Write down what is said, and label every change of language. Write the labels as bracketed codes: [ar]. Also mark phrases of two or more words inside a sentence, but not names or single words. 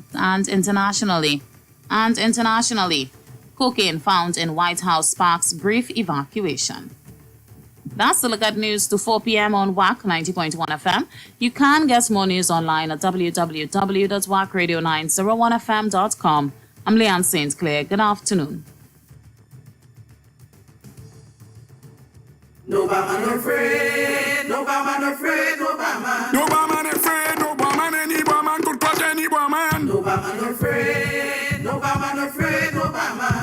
[en] And internationally, cocaine found in White House sparks brief evacuation. That's the look at News to 4 p.m. on Wack 90.1 FM. You can get more news online at www.wackradio901fm.com. I'm Leanne St. Clair. Good afternoon. No man afraid, no man afraid, no man. No man afraid, no man any woman could touch any woman. No man afraid, no man afraid, no man.